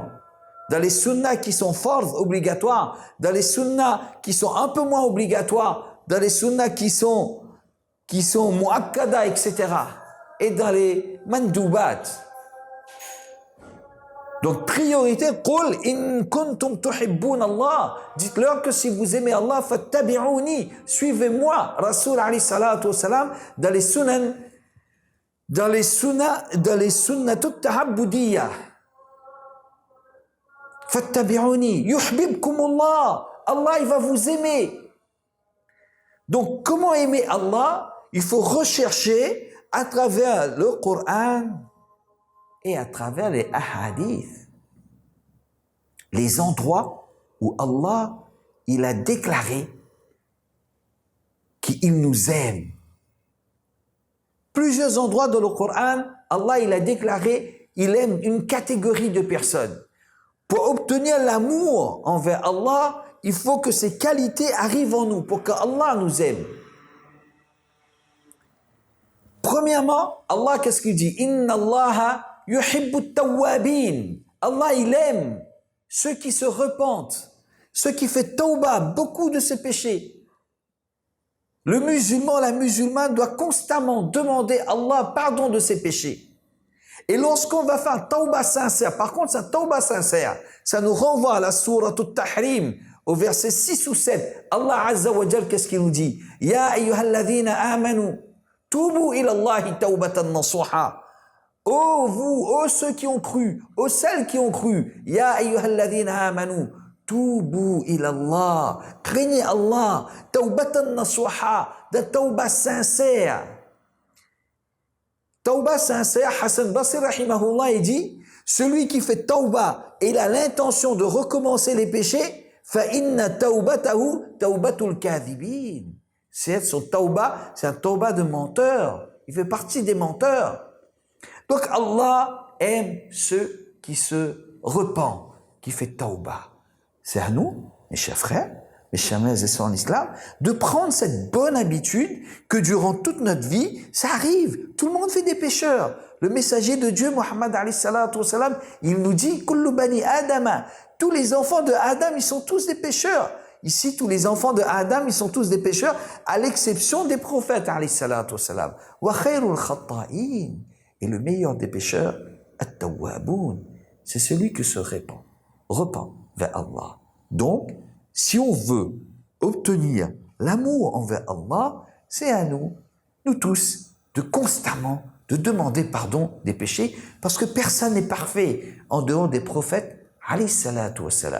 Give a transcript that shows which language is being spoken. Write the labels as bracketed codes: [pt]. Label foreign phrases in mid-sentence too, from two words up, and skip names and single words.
[fr] Dans les sunnahs qui sont fortes, obligatoires, dans les sunnahs qui sont un peu moins obligatoires, dans les sunnahs qui sont muakkada, etc. Et dans les mandoubat. Donc, priorité, [ar] قل إن كنتم تحبون الله. [fr] Dites-leur que si vous aimez Allah, fattabi'uni, suivez-moi. [ar] رسول عليه الصلاة والسلام, [fr] dans les [ar] السنة التعبدية. فاتبعوني يحببكم الله. [fr] Allah, il va vous aimer. Donc, comment aimer Allah? Il faut rechercher à travers le Coran et à travers les ahadiths, les endroits où Allah, il a déclaré qu'il nous aime. Plusieurs endroits dans le Coran, Allah, il a déclaré qu'il aime une catégorie de personnes. Pour obtenir l'amour envers Allah, il faut que ces qualités arrivent en nous, pour que Allah nous aime. Premièrement, Allah, qu'est-ce qu'il dit? [ar] إن الله يحب التوابين. [fr] Allah, il aime ceux qui se repentent, ceux qui font tawbah, beaucoup de ses péchés. Le musulman, la musulmane doit constamment demander à Allah pardon de ses péchés. Et lorsqu'on va faire un tawbah sincère, par contre, c'est un tawbah sincère, ça nous renvoie à la sourate At-Tahrim, au verset 6 ou 7. [ar] الله عز وجل, [fr] qu'est-ce qu'il nous dit? [ar] يا أيها الذين آمنوا توبوا إلى الله توبة نصوحا. [fr] Oh vous, oh ceux qui ont cru, oh celles qui ont cru, [ar] يا أيها الذين آمنوا توبوا إلى الله, [fr] craignez Allah, [ar] توبة نصوحا, [fr] de tawbah sincère. Tawbah sincère, Hassan Basri rahimahullah, il dit, celui qui fait tawbah et il a l'intention de recommencer les péchés, [ar] فإن توبته توبة الكاذبين. [fr] C'est son tawbah, c'est un tawbah de menteur. Il fait partie des menteurs. Donc Allah aime ceux qui se repentent, qui fait tawbah. C'est à nous, mes chers frères, mes chers et sœurs en islam, de prendre cette bonne habitude que durant toute notre vie, ça arrive. Tout le monde fait des pécheurs. Le messager de Dieu, Muhammad [ar] عليه الصلاة والسلام, [fr] il nous dit, [ar] كل بني آدم, [fr] tous les enfants de Adam, ils sont tous des pécheurs. Ici, tous les enfants de Adam, ils sont tous des pécheurs, à l'exception des prophètes [ar] عليه الصلاة والسلام. وخير الخطائين. [fr] Et le meilleur des pécheurs, at-tawwaboun, c'est celui qui se repent vers Allah. Donc, si on veut obtenir l'amour envers Allah, c'est à nous, nous tous, de constamment de demander pardon des péchés, parce que personne n'est parfait en dehors des prophètes, [ar] عليه الصلاة والسلام.